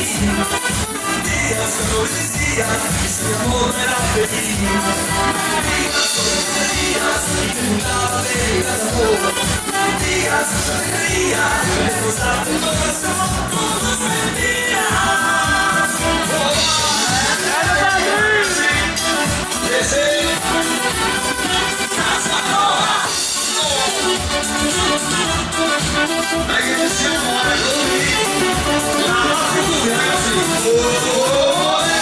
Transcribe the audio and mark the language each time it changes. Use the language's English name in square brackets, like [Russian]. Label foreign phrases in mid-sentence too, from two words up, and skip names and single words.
[Spanish] Mentiras son mentiras, y si mi amor no era feliz. Mentiras son mentiras, y de un lado de mi gran amor. Mentiras son mentiras, que destrozarte el corazón con tus mentiras. [Italian] Grande Patri! Sì, sì! Dai che ci siamo, così! La Afro Pupi, ragazzi! Oh,